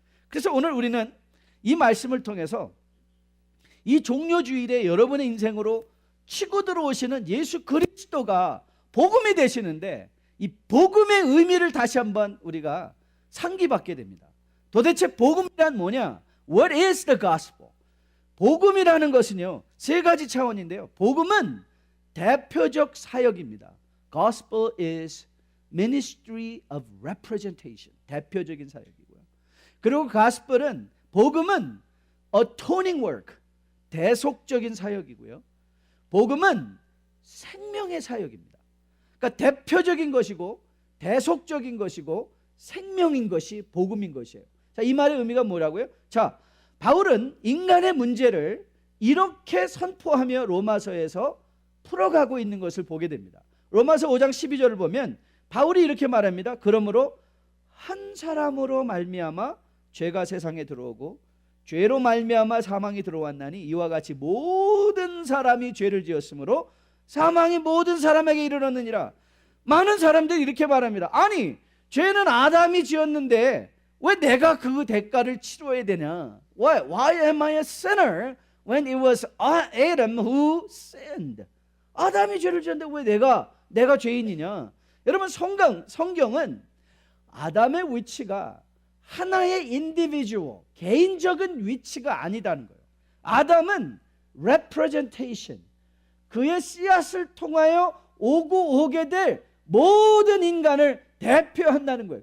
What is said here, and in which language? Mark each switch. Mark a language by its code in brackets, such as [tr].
[ko] 그래서 오늘 우리는 이 말씀을 통해서 이 종료주일에 여러분의 인생으로 치고 들어오시는 예수 그리스도가 복음이 되시는데 이 복음의 의미를 다시 한번 우리가 상기받게 됩니다. 도대체 복음이란 뭐냐? [en] What is the gospel? [ko] 복음이라는 것은요 세 가지 차원인데요. 복음은 대표적 사역입니다. [en] Gospel is ministry of representation. [ko] 대표적인 사역이고요. 그리고 gospel은 복음은 [en] atoning work. [ko] 대속적인 사역이고요. 복음은 생명의 사역입니다. 그러니까 대표적인 것이고 대속적인 것이고 생명인 것이 복음인 것이에요. 자, 이 말의 의미가 뭐라고요? 자, 바울은 인간의 문제를 이렇게 선포하며 로마서에서 풀어가고 있는 것을 보게 됩니다. 로마서 5장 12절을 보면 바울이 이렇게 말합니다. 그러므로 한 사람으로 말미암아 죄가 세상에 들어오고 죄로 말미암아 사망이 들어왔나니 이와 같이 모든 사람이 죄를 지었으므로 사망이 모든 사람에게 이르렀느니라. 많은 사람들이 이렇게 말합니다. 아니, 죄는 아담이 지었는데 왜 내가 그 대가를 치러야 되냐? [en] Why am I a sinner when it was Adam who sinned? [ko] 아담이 죄를 지었는데 왜 내가 죄인이냐? 여러분, 성경은 아담의 위치가 하나의 인디비주얼, 개인적인 위치가 아니다는 거예요. 아담은 representation, 그의 씨앗을 통하여 오게 될 모든 인간을 대표한다는 거예요.